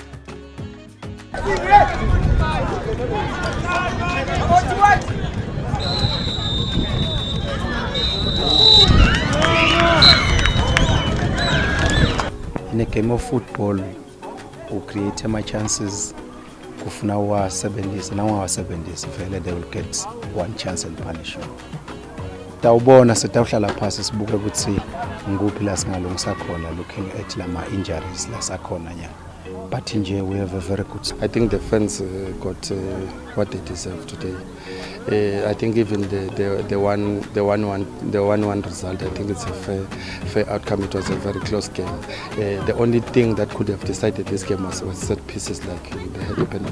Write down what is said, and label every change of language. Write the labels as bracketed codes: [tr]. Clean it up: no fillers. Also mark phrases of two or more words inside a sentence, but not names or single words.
[en] In a game of football, we create my chances. [zu] Kufuna wa [en] 70s, now our 70s, they will get one chance and punish you. [zu] Tawubona setawuhlala phasi sibuke ukuthi nguphi la singalungisa khona [en] looking at [zu] lama injuries la sakhona nya. [en] But nje we have a very good. I think the fans got what they deserve today. I think even the 1-1 result, I think it's a fair outcome. It was a very close game. The only thing that could have decided this game was set pieces like the penalty.